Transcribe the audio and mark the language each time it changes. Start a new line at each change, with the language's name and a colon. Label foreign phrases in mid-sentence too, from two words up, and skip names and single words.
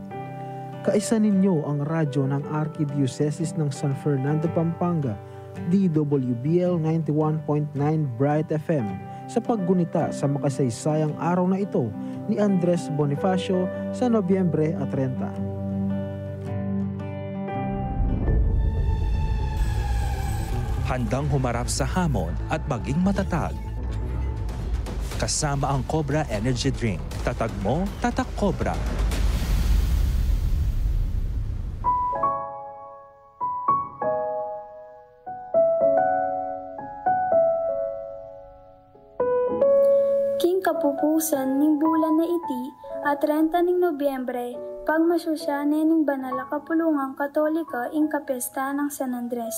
Filipino: Kaisa ninyo ang radyo ng Archdiocese ng San Fernando, Pampanga, DWBL 91.9 Bright FM, sa paggunita sa makasaysayang araw na ito ni Andres Bonifacio sa Nobyembre 30. Handang humarap sa hamon at maging matatag. Kasama ang Cobra Energy Drink. Tatag mo, tatak Cobra.
Pampanga: King kapupusan ning bulan na iti at 30 ning Nobyembre pagmasyusyanen ning banal a kapulungang Katolika ing kapesta ng San Andres.